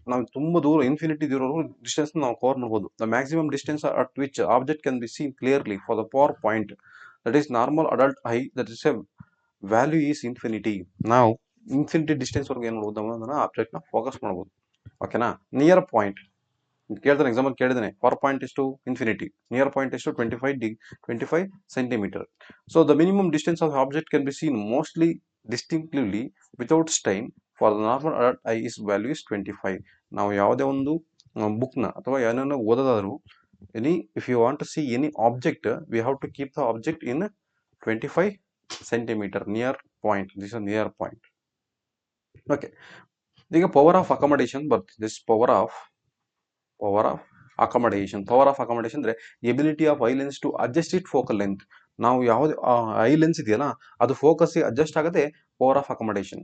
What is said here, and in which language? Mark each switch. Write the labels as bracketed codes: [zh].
[kn] ನಾವು ತುಂಬಾ ದೂರ ಇನ್ಫಿನಿಟಿ ಡಿಸ್ಟೆನ್ಸ್ ನಾವು ಕವರ್ ಮಾಡಬಹುದು. [en] The maximum distance at which object can be seen clearly for the far point, that is normal adult eye, that is a value is infinity. [kn] ನಾವು infinity distance ವರ್ಗ ಏನ್ ಮಾಡಬಹುದು, object ನ focus ಮಾಡಬಹುದು. ಓಕೆನಾ? Near point ಕೇಳ್ತಾನೆ, example ಕೇಳಿದಾನೆ, for point ಎಷ್ಟು infinity, near point ಎಷ್ಟು 25 centimetre. [en] So the minimum distance of object can be seen mostly distinctly without strain for the normal adult eye is value is 25. [kn] ನಾವು ಯಾವುದೇ ಒಂದು ಬುಕ್ನ ಅಥವಾ ಏನನ್ನ ಓದೋದಾದ್ರು [en] if you want to see any object, we have to keep the object in 25 centimeter near point. This is a near point. Okay, ಈಗ power of accommodation ಬರ್ತದೆ. This power of accommodation. Power of accommodation ಅಂದ್ರೆ ability of eye lens to adjust it focal length. [kn] ನಾವು ಯಾವ್ದು I lens ಇದೆಯಲ್ಲ ಅದು focus adjust ಆಗುತ್ತೆ, power of accommodation.